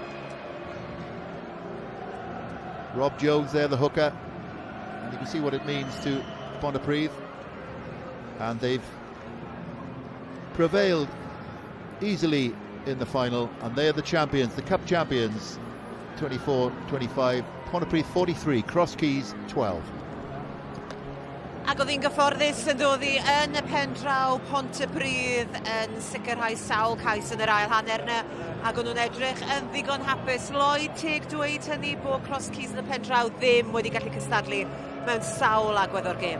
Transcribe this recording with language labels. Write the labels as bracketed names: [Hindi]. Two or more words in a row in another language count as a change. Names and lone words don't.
[English] Rob Jones there, the hooker. And you can see what it means to Pontypridd. And they've prevailed easily in the final. And they're the champions, the cup champions. 24-25. Pontypridd 43, Cross Keys 12. [Welsh] Ac oedd hi'n gyfforddus yn dod i yn y pen draw Pontypridd yn sicrhau sawl cais yn yr ail hanner yna, ac o'n nhw'n edrych yn ddigon hapus. Lloyd teg dweud hynny bod Cross Keys yn y pen draw ddim wedi gallu cystadlu mewn sawl agwedd o'r gêm.